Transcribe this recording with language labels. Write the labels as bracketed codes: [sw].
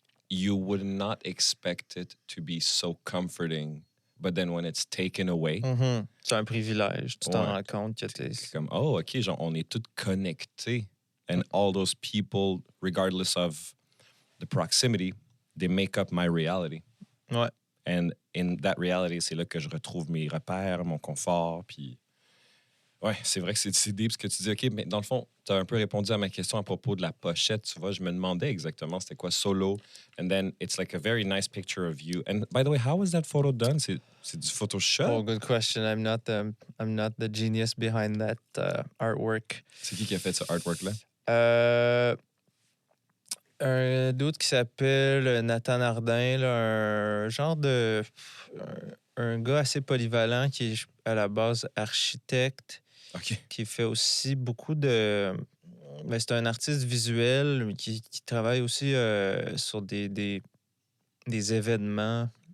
[en] You would not expect it to be so comforting but then when it's taken away, [fr] C'est un privilège. Tu t'en Ouais. rends compte que t'es... c'est comme, oh, OK, genre, on est tous connectés. [en] And all those people, regardless of the proximity, they make up my reality. [fr] Ouais. [en] And in that reality, [fr] c'est là que je retrouve mes repères, mon confort, puis... Ouais, c'est vrai que c'est deep ce que tu dis. OK, mais dans le fond, tu as un peu répondu à ma question à propos de la pochette. Tu vois, je me demandais exactement c'était quoi Solo. [en] And then it's like a very nice picture of you. And by the way, how was that photo done? [fr] C'est du Photoshop? [en] Oh, good question. I'm not the genius behind that artwork. [fr] C'est qui a fait ce artwork-là? Un dude qui s'appelle Nathan Ardin, là, un genre de... Un gars assez polyvalent qui est à la base architecte, OK. qui fait aussi beaucoup de... Ben, c'est un artiste visuel mais qui travaille aussi sur des événements.